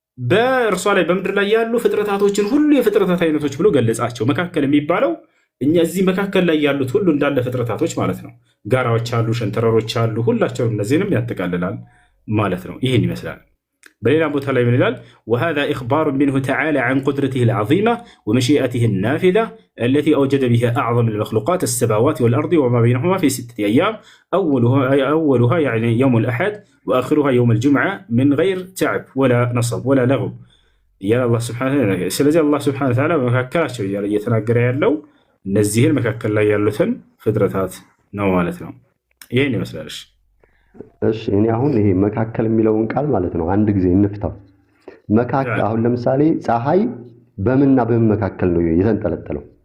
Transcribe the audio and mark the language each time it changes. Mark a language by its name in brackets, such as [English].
[Amharic] በእርሷ ላይ በምድር ላይ ያሉ ፍጥረታቶችን ሁሉ የፍጥረታት አይነቶች ብሎ ገለጻቸው። መካከል የሚባለው እኛ እዚህ መካከል ላይ ያሉት ሁሉ እንዳለ ፍጥረታቶች ማለት ነው። ጋራዎች አሉ፣ ሸንተረሮች አሉ፣ ሁላቸውም እነዚህንም ያጠቃልላል ማለት ነው። ይህን ይመስላል። በሌላ ቦታ ላይ ምን ይላል? [Arabic] وهذا إخبار منه تعالى عن قدرته العظيمة ومشيئته النافذة التي أوجد بها أعظم المخلوقات السماوات والأرض وما بينهما في 6 أيام أولها يعني يوم الأحد وآخرها يوم الجمعة من غير تعب ولا نصب ولا لغو يا الله سبحانه وتعالى. [Amharic] ስለዚህ አላህ ሱብሓነሁ ወተዓላ በመካከላቸው እያለ እየተናገረ ያለው እነዚህን መካከል ላይ ያሉትን ፍጥረታት ነው ማለት ነው። ይህን ይመስላል። እሺ እኔ አሁን ይሄ መካከል የሚለውን ቃል ማለት ነው አንድ ጊዜ እንፍታው። መካከል አሁን ለምሳሌ ፀሐይ በምንና በምን መካከል ነው የተንጠለጠለው?